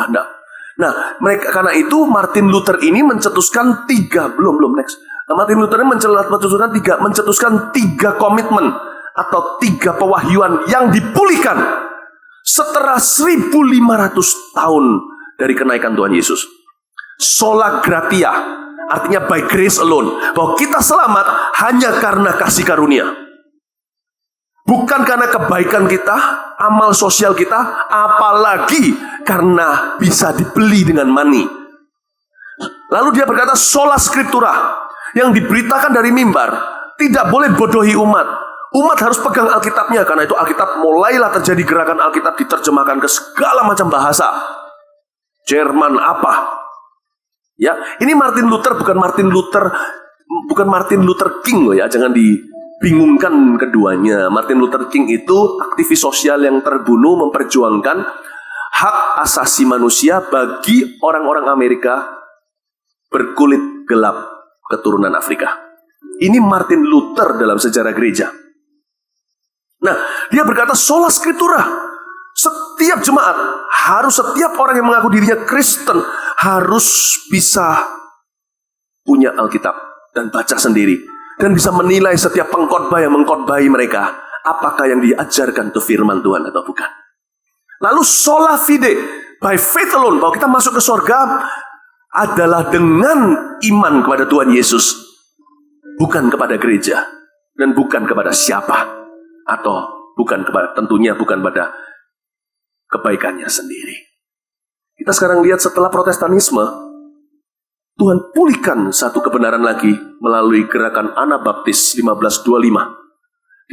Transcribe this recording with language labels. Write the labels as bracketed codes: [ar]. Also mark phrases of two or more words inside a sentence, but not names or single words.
[id] Nah, karena itu Martin Luther ini mencetuskan 3 Martin Luther ini mencetuskan 3 komitmen atau 3 pewahyuan yang dipulihkan setelah 1500 tahun dari kenaikan Tuhan Yesus. [la] Sola gratia, [en] artinya by grace alone, [id] bahwa kita selamat hanya karena kasih karunia. Bukan karena kebaikan kita, amal sosial kita, apalagi karena bisa dibeli dengan money. Lalu dia berkata, [la] sola scriptura, [id] yang diberitakan dari mimbar, tidak boleh bodohi umat. Umat harus pegang Alkitabnya, karena itu Alkitab mulailah terjadi gerakan Alkitab diterjemahkan ke segala macam bahasa. Jerman apa? Ya, ini Martin Luther bukan Martin Luther King loh ya, jangan dibingungkan keduanya. Martin Luther King itu aktivis sosial yang terbunuh memperjuangkan hak asasi manusia bagi orang-orang Amerika berkulit gelap keturunan Afrika. Ini Martin Luther dalam sejarah gereja. Nah, dia berkata [la] sola scriptura. [id] Setiap jemaat setiap orang yang mengaku dirinya Kristen harus bisa punya Alkitab dan baca sendiri dan bisa menilai setiap pengkhotbah yang mengkhotbahi mereka apakah yang diajarkan itu firman Tuhan atau bukan. [la] Lalu sola fide, [en] by faith alone, [id] bahwa kita masuk ke surga adalah dengan iman kepada Tuhan Yesus, bukan kepada gereja dan bukan kepada siapa. Atau tentunya bukan pada kebaikannya sendiri. Kita sekarang lihat setelah Protestanisme, Tuhan pulihkan satu kebenaran lagi melalui gerakan Anabaptis 1525.